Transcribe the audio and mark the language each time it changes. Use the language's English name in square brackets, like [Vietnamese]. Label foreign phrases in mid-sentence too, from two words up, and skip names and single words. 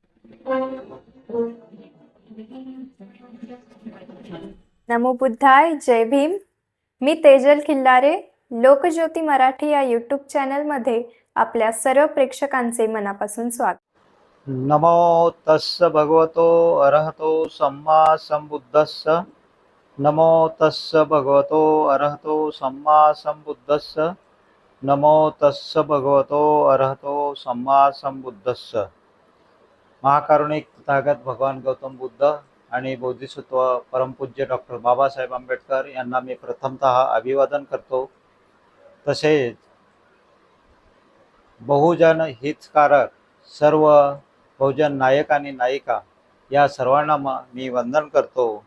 [Marathi] नमो बुद्धाय. जय भीम. मी तेजल खिल्लारे. लोकज्योती मराठी या यूट्यूब चॅनलमध्ये आपल्या सर्व प्रेक्षकांचे मनापासून स्वागत. [Pali] नमो तस्स भगवतो अरहतो सम्मा संबुद्धस्स. नमो तस्स भगवतो अरहतो सम्मा संबुद्धस्स. नमो तस्स भगवतो अरहतो सम्मा संबुद्धस्स. [Marathi] महाकारुणिक तथागत भगवान गौतम बुद्ध आणि बोधिसत्व परमपूज्य डॉक्टर बाबासाहेब आंबेडकर यांना मी प्रथमतः अभिवादन करतो. तसेच बहुजन हितकारक सर्व बहुजन नायक आणि नायिका या सर्वांना मी वंदन करतो.